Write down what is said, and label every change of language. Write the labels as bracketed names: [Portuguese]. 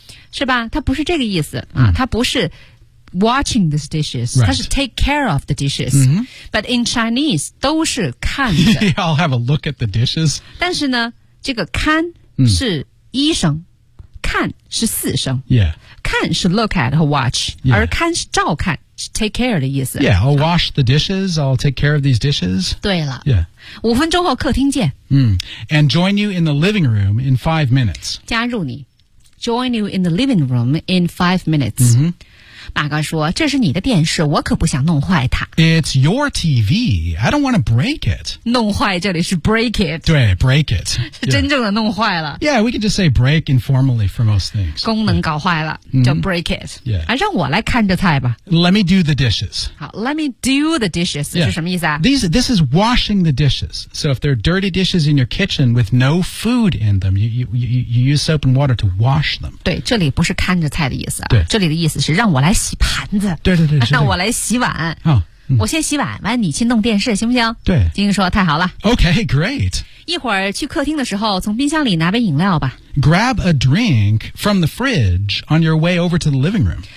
[Chinese] 是吧它不是这个意思。它不是 [English] watching these dishes, [Chinese] 它、 [English] right. 是 take care of the dishes,、 mm-hmm. but in Chinese, [Chinese] 都是看的。 [English] I'll have a look at the dishes. [Chinese] 但是呢这个看是一声、看是四声、 [English] yeah. [Chinese] 看是 look at 和 watch,、 [English] yeah. [Chinese] 而看是照看是 take care 的意思。 [English] Yeah, I'll wash the dishes, I'll take care of these dishes. [Chinese] 对了。 [English] Yeah. [Chinese] 五分钟后客厅见。 [English] And join you in the living room in 5 minutes. [Chinese] 加入你。 [English] Join you in the living room in 5 minutes.、 Mm-hmm. [Chinese] 马哥说这是你的电视我可不想弄坏它。 [English] It's your TV. I don't want to break it. [Chinese] 弄坏这里是 break it. [English] 对 break it. [Chinese] 是真正的弄坏了。 [English] Yeah, we can just say break informally for most things. [Chinese] 功能搞坏了、叫 break it. [English] Yeah.、 [Chinese] 让我来看着菜吧。 [English] Let me do the dishes. 好 let me do the dishes、 yeah. [Chinese] 是什么意思啊 [English] This is washing the dishes. So if there are dirty dishes in your kitchen with no food in them, you use soap and water to wash them. [Chinese] 对这里不是看着菜的意思、对这里的意思是让我来洗盘子对对对让我来洗碗、我先洗碗完你去弄电视行不行对晶晶说太好了 [English] OK great [Chinese] 一会儿去客厅的时候从冰箱里拿杯饮料吧 [English] Grab a drink from the fridge on your way over to the living room